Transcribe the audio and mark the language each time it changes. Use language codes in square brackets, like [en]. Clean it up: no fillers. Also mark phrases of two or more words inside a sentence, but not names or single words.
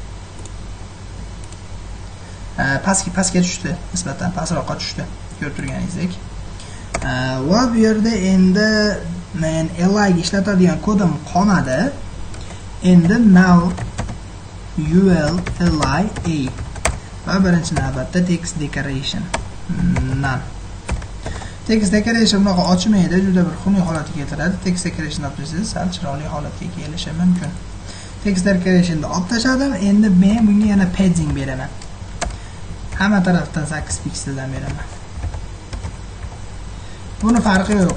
[uz] Pastga tushdi, nisbatan pastroqqa tushdi. Ko'rib turganingizdek. Va bu yerda endi men li ga ishlatadigan kodim qolmadi. Endi now ul li a va birinchi navbatda [en] text decoration none. text decoration [uz] bunaqa ochmaydi, juda bir xunuk holatga keltiradi. [en] Text decoration [uz] olib tashlasangiz, sal chiroyli holatga kelishi mumkin. [en] Text decorationni [uz] olib tashladim. Endi men bunga yana padding beraman. Hamma tarafdan 8 pikseldan beraman. Buni farqi yo'q.